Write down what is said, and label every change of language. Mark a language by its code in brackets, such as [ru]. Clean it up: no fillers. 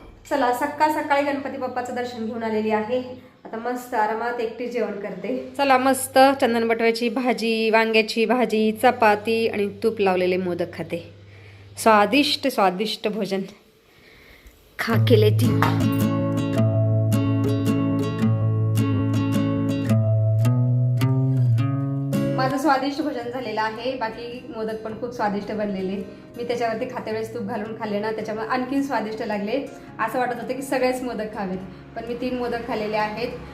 [mr] चला सकाळी गणपती बाप्पाचं दर्शन घेऊन आलेली आहे. आता मस्त आरामात एकटी जेवण करते. चला मस्त चंदन बटव्याची भाजी, वांग्याची भाजी, चपाती आणि तूप लावलेले मोदक खाते. [hi] स्वादिष्ट स्वादिष्ट भोजन खा के लेती. [mr] माझं स्वादिष्ट भोजन झालेलं आहे. बाकी मोदक पण खूप स्वादिष्ट बनलेले. मी त्याच्यावरती खाते वेळेस तूप घालून खाल्ले ना, त्याच्यामुळे आणखीन स्वादिष्ट लागले. असं वाटत होतं की सगळेच मोदक खावेत, पण मी 3 मोदक खाल्लेले आहेत.